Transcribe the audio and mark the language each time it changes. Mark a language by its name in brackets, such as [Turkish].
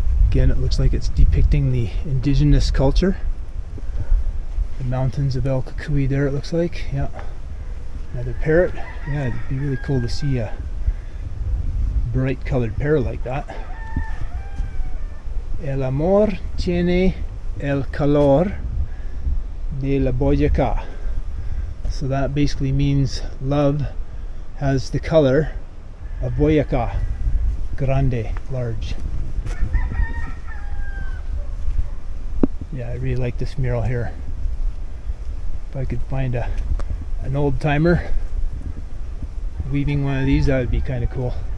[English] Again, it looks like it's depicting the indigenous culture. The mountains of El Cocuy there, it looks like. Yeah. Another parrot. Yeah, it'd be really cool to see a bright colored parrot like that. [Spanish] El amor tiene el calor de la Boyaca. [English] So that basically means love has the color of Boyaca. Grande, large. Yeah, I really like this mural here. If I could find an old timer weaving one of these, that would be kind of cool.